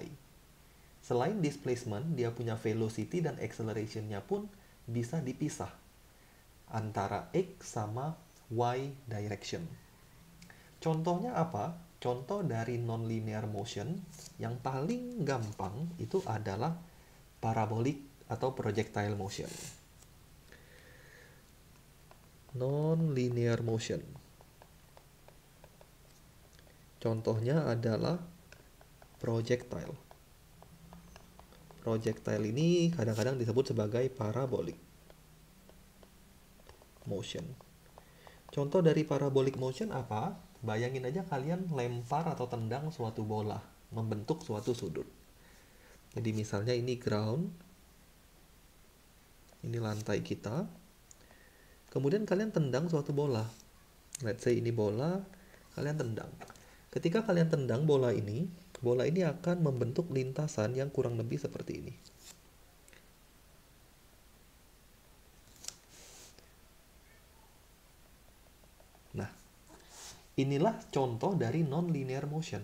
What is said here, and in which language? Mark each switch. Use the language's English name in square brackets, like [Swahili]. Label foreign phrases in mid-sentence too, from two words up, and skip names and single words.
[Indonesian] Selain displacement, dia punya velocity dan acceleration-nya pun bisa dipisah antara X sama Y direction. Contohnya apa? Contoh dari [English] non-linear motion [Indonesian] yang paling gampang itu adalah parabolic atau [English] projectile motion. Non-linear motion. [Indonesian] Contohnya adalah projectile. Projectile ini kadang-kadang disebut sebagai [English] parabolic motion. [Indonesian] Contoh dari [English] parabolic motion [Indonesian] apa? Bayangin aja kalian lempar atau tendang suatu bola, membentuk suatu sudut. Jadi misalnya ini ground, ini lantai kita. Kemudian kalian tendang suatu bola. [English] Let's say [Indonesian] ini bola, kalian tendang. Ketika kalian tendang bola ini akan membentuk lintasan yang kurang lebih seperti ini. Nah, inilah contoh dari [English] non-linear motion.